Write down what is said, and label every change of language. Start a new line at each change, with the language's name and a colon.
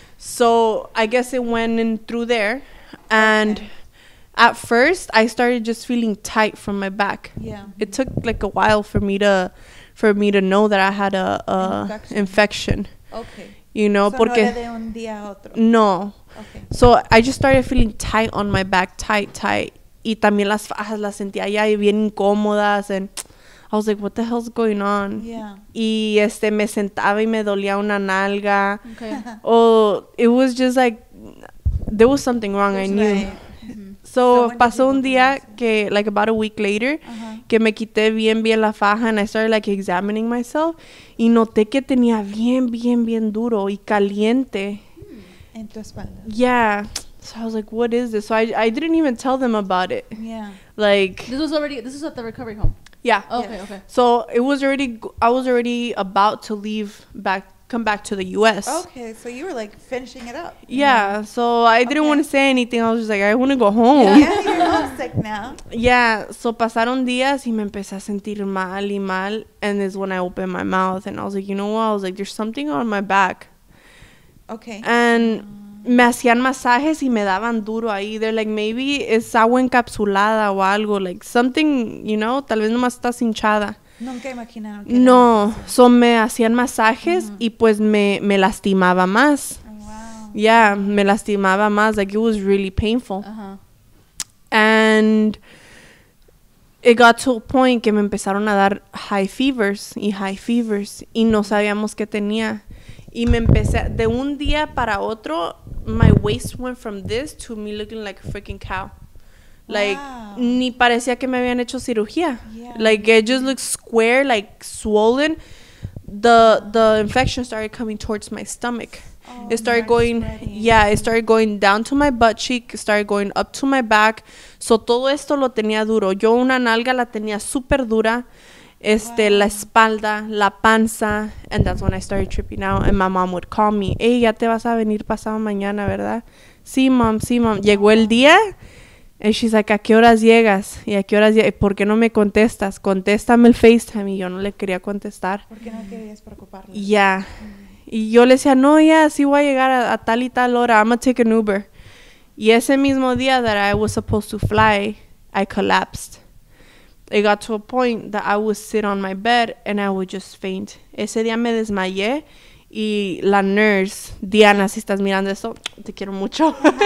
English: So I guess it went in through there. And at first, I started just feeling tight from my back. Yeah. It took like a while for me to know that I had a infection. Okay. You know, So
Spanish: porque no era de un día a otro. no.
English: Okay. So I just started feeling tight on my back, tight.
Spanish: Y también las fajas las sentía ya bien incómodas,
English: and I was like, what the hell's going on? Yeah.
Spanish: Y me sentaba y me dolía una nalga.
English: Okay. Oh, it was just like there was something wrong. I knew. Right. So when did
Spanish: pasó
English: you
Spanish: un
English: go to
Spanish: día
English: the
Spanish: que,
English: like about a week later,
Spanish: que me quité bien la faja,
English: and I started like examining myself,
Spanish: y noté que tenía bien duro y caliente. En tu espalda.
English: Yeah. So I was like, what is this? So I didn't even tell them about it. Yeah. Like, This was at the recovery home. yeah. Okay. Yes. Okay. So I was already about to come back to the US. Okay, so you were like finishing it up. Yeah, so I didn't Okay. want to say anything. I was just like, I want to go home. Yeah, you're homesick now.
Spanish: Yeah, so pasaron días y me empecé a sentir mal.
English: And this when I opened my mouth and I was like, you know what? I was like, there's something on my back. Okay.
Spanish: And me hacían masajes y me daban duro ahí. They're like, maybe es agua encapsulada o algo.
English: Like something, you know,
Spanish: tal vez nomás estás hinchada. Nunca imaginaron que No, so me hacían masajes y pues me lastimaba más.
English: Oh, wow.
Spanish: Yeah, me lastimaba más.
English: Like, it was really painful. And it got to a point
Spanish: que me empezaron a dar
English: high fevers.
Spanish: Y no sabíamos qué tenía. Y me empecé, de un día para otro,
English: my waist went from this to me looking like a freaking cow.
Spanish: Like,
English: Wow.
Spanish: ni parecía que me habían hecho cirugía.
English: Yeah. Like, it just looked square, like swollen. The infection started coming towards my stomach. Oh, It started spreading. it started going down to my butt cheek, started going up to my back.
Spanish: So todo esto lo tenía duro. Yo una nalga la tenía súper dura. La espalda, la panza.
English: And that's when I started tripping out. And my mom would call me.
Spanish: Hey, ya te vas a venir pasado mañana, ¿verdad? Sí, mom. Llegó el día.
English: And she's like,
Spanish: ¿a qué horas llegas? ¿Y a qué horas llegas? ¿Por qué no me contestas? Contéstame el FaceTime. Y yo no le quería contestar. ¿Por qué no querías preocuparle?
English: Yeah.
Spanish: Y yo le decía, no, ya, sí voy a llegar a tal y tal hora.
English: I'm gonna take an Uber.
Spanish: Y ese mismo día
English: that I was supposed to fly, I collapsed. It got to a point that I would sit on my bed and I would just faint.
Spanish: Ese día me desmayé y la nurse, Diana, si estás mirando esto, te quiero mucho.